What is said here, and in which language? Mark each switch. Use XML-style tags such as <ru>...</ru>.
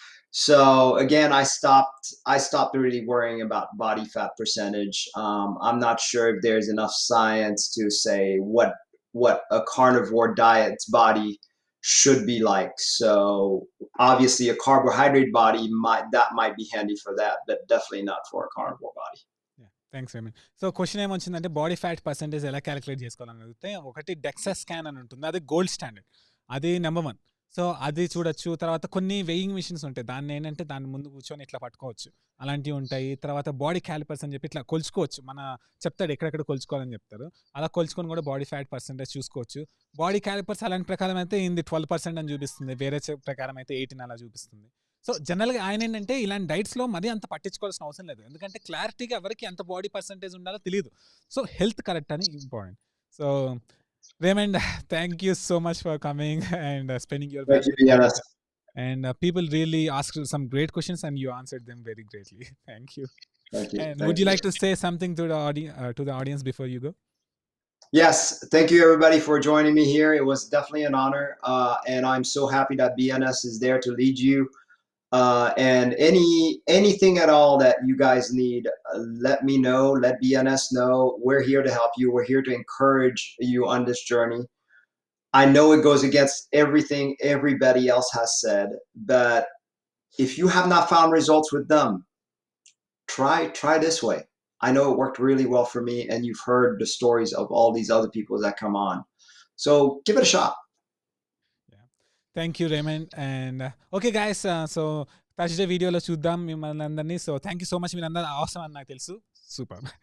<en>So again, I stopped really worrying about body fat percentage. I'm not sure if there's enough science to say what a carnivore diet's body should be like. So obviously a carbohydrate body might be handy for that, but definitely not for a carnivore body. Thanks Raymond.</en> <te>So question ఏమొచ్చిందంటే body fat percentage ఎలా calculate చేసుకోవాలని అడిగితే ఒకటి DEXA scan అని ఉంటుంది, అది gold standard, అది number 1. So అది చూడొచ్చు. తర్వాత కొన్ని వెయింగ్ మిషన్స్ ఉంటాయి, దాన్ని ఏంటంటే దాని ముందు కూర్చొని ఇట్లా పట్టుకోవచ్చు, అలాంటివి ఉంటాయి. తర్వాత బాడీ క్యాలిపర్స్ అని చెప్పి ఇట్లా కొలుచుకోవచ్చు, మన చెప్తాడు ఎక్కడెక్కడ కొలుచుకోవాలని చెప్తారు, అలా కొలుచుకొని కూడా బాడీ ఫ్యాట్ పర్సెంటేజ్ చూసుకోవచ్చు. బాడీ క్యాలిపర్స్ అలాంటి ప్రకారం అయితే ఇది 12% అని చూపిస్తుంది, వేరే ప్రకారం అయితే 18 అలా చూపిస్తుంది. సో జనరల్గా ఆయన ఏంటంటే ఇలాంటి డైట్స్లో మరీ అంత పట్టించుకోవాల్సిన అవసరం లేదు, ఎందుకంటే క్లారిటీగా ఎవరికి ఎంత బాడీ పర్సెంటేజ్ ఉండాలో తెలియదు. సో హెల్త్ కరెక్ట్ అని important.</te> <en>So Raymond, thank you so much for coming and spending your time. And people really asked some great questions and you answered them very greatly. Thank you. Thank you. And would you like to say something to the audience before you go? Yes, thank you everybody for joining me here. It was definitely an honor, and I'm so happy that BNS is there to lead you. And anything at all that you guys need, let me know, let BNS know. We're here to help you. We're here to encourage you on this journey. I know it goes against everything everybody else has said, but if you have not found results with them, try this way. I know it worked really well for me, and you've heard the stories of all these other people that come on. So give it a shot. Thank you Raymond.</en> <te>And okay guys, so Thursday వీడియోలో చూద్దాం మిమ్మల్ని అందరినీ. So</te> <en>thank you so much,</en> <te>మీరు అందరూ అవసరం అని నాకు తెలుసు. సూపర్.</te>